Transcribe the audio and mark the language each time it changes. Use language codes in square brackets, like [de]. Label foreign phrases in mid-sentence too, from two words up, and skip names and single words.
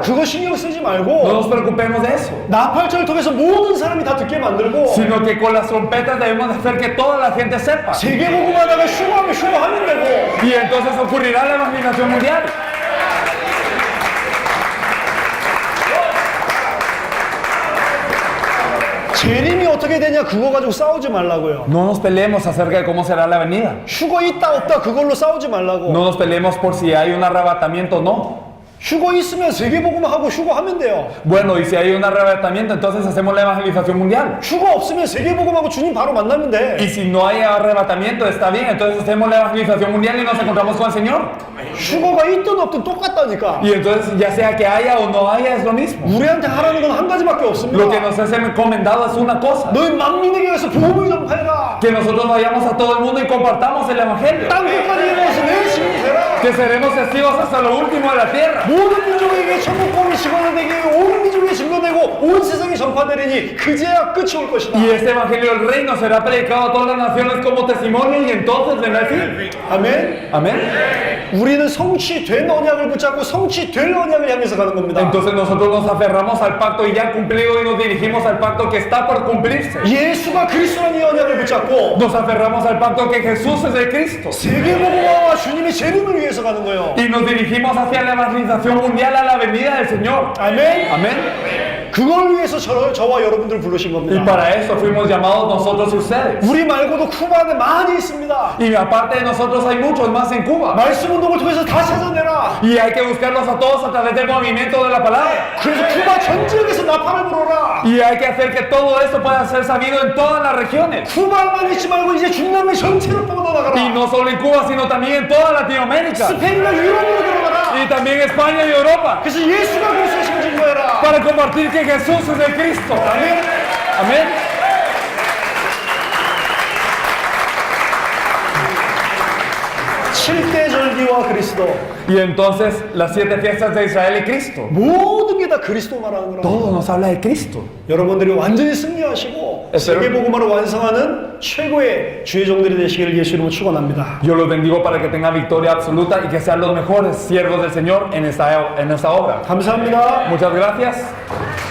[ko] 그거 신경 쓰지 [es] No [ko] 말고 [es] nos preocupemos de eso, [ko] 나팔절을 통해서 모든 사람이 다 듣게 만들고 [es] sino que con las trompetas debemos hacer que toda la gente sepa. [ko] 세계복음하다가 휴거하면 휴거하면 되고 [es] Y entonces ocurrirá la evangelización mundial. [ko] 재림이 어떻게 되냐 그거 가지고 싸우지 말라고요. [es] No nos peleemos acerca de cómo será la venida. [ko] 휴거 있다 없다 그걸로 싸우지 말라고. [es] No nos peleemos por si hay un arrebatamiento o no. [ko] 휴거 있으면 세계복음하고 휴거하면 돼요. [es] Bueno, y si hay un arrebatamiento, entonces hacemos la evangelización mundial. [ko] 휴거 없으면 세계복음하고 주님 바로 만나면 돼. [es] Y si no hay arrebatamiento, está bien, entonces hacemos la evangelización mundial y nos encontramos con el Señor. [ko] 휴거가 있든 없든 똑같다니까. [es] Y entonces, ya sea que haya o no haya, es lo mismo. [ko] 우리한테 하라는 건 한 가지밖에 없습니다. [es] Lo que nos es encomendado es una cosa: [ko] 너희 만민에게 가서 복음을 전파해라. [es] que nosotros vayamos a todo el mundo y compartamos el evangelio. [ko] 땅 끝까지 이르러서 내 증인이 되라. [es] Que seremos testigos hasta lo último de la tierra. [ko] 모든 민족에게 천국 복음이 증거되게 온 민족에 증거되고 온 세상에 전파되리니 그제야 끝이 올 것이다. [es] Y este evangelio del reino será predicado a todas las naciones como testimonio y entonces vendrá el fin. [ko] 아멘. [es] Amén. [ko] 우리는 성취된 언약을 붙잡고 성취될 언약을 향해서 가는 겁니다. [es] Entonces nosotros nos aferramos al pacto ya cumplido y nos dirigimos al pacto que está por cumplirse. [ko] 예수가 그리스도라는 이 언약을 붙잡고 [es] Nos aferramos al pacto que Jesús es el Cristo. [ko] 세계복음화와 주님의 재림을 위해서 가는 거예요. [es] Y nos dirigimos hacia la evangelización mundial a la venida del Señor. [ko] 아멘. [es] Amén. [ko] 그걸 위해서 저와 여러분들 부르신 [es] Y [ko] 겁니다. [es] para eso fuimos llamados nosotros y ustedes. [ko] 우리 말고도 쿠바 안에 많이 있습니다. [es] Y aparte de nosotros hay muchos más en Cuba. [ko] 말씀 운동을 통해서 다 찾아내라. [es] Y hay que buscarlos a todos a través del movimiento de la palabra. [ko] 그래서 쿠바 전 지역에서 나팔을 불어라. [es] Y hay que hacer que todo esto pueda ser sabido en todas las regiones. [ko] 쿠바만 있지 말고 이제 중남미 전체로 뻗어나가라. [es] Y no solo en Cuba, sino también en toda Latinoamérica. [ko] 스페인과 유럽으로 들어가라. [es] Y también España y Europa. [ko] 그래서 예수가 그리스도신 증거해라. [es] Para compartir que Jesús es el Cristo. [ko] 아멘. [es] Amén. [ko] 7대 절기와 그리스도 [es] Y entonces las 7 fiestas de Israel y Cristo. [ko] 모든 게 다 그리스도 말하는 거라. [es] Todo nos habla de Cristo. [ko] 여러분들이 완전히 승리하시고 [es] Espero- [ko] 세계복음화를 완성하는 최고의 주의 종들이 되시기를 예수 이름으로 축원합니다. [es] Yo los bendigo para que tengan victoria absoluta y que sean los mejores siervos del Señor en esta obra. [ko] 감사합니다. [es] Muchas gracias.